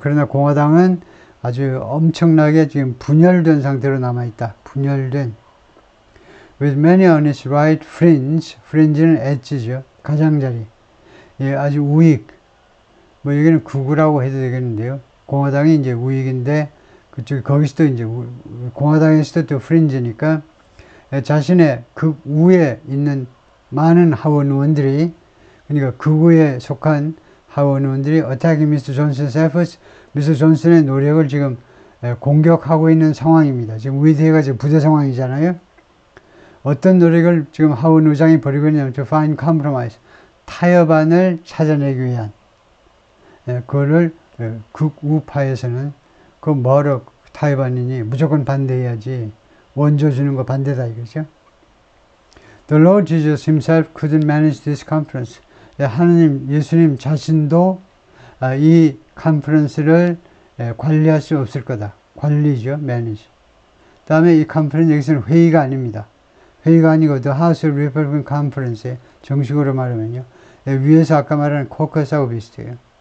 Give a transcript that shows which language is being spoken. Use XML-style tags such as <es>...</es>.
<ko>그러나 공화당은 아주 엄청나게 지금 분열된 상태로 남아있다. 분열된.</ko> <en>With many on its right fringe는</en> <ko>엣지죠. 가장자리. 아주 우익. 여기는 극우라고 해도 되겠는데요. 공화당이 이제 우익인데, 거기서도 이제, 공화당에서도 또 프린지니까, 자신의 극우에 있는 많은 하원 의원들이, 그러니까 극우에 속한 하원 의원들이</ko> <en>attacking Mr. Johnson's efforts,</en> <ko>미스터 존슨의 노력을 지금 공격하고 있는 상황입니다. 지금 의회가 지금 부대 상황이잖아요. 어떤 노력을 지금 하원 의장이 벌이고 있냐면</ko> <en>to find compromise,</en> <ko>타협안을 찾아내기 위한, 그거를 극우파에서는 뭐로 타협안이니 무조건 반대해야지, 원조 주는 거 반대다 이거죠.</ko> <en>The Lord Jesus himself couldn't manage this conference.</en> <ko>예수님 자신도 이 컨퍼런스를 관리할 수 없을 거다. 관리죠, manage. 다음에 이 컨퍼런스, 여기서는 회의가 아닙니다. 회의가 아니고</ko> <en>The House of Republican Conference,</en> <ko>정식으로 말하면요, 위에서 아까 말한 코커스하고 비슷해요.</ko>